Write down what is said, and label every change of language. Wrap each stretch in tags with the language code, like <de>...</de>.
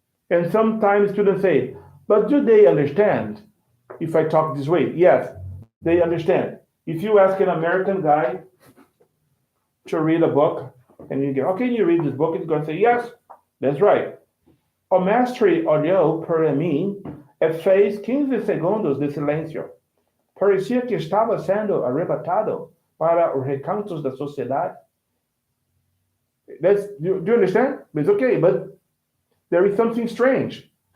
<en>And sometimes students say, "But do they understand if I talk this way?" Yes, they understand. If you ask an American guy to read a book, and you go, "Okay, you read this book," he's going to say, "Yes, that's right."</en> <pt>O mestre olhou para mim e fez 15 segundos de silêncio. Parecia que estava sendo arrebatado para os recantos da sociedade.</pt> <en>Do you understand? It's okay, but there is something strange.</en>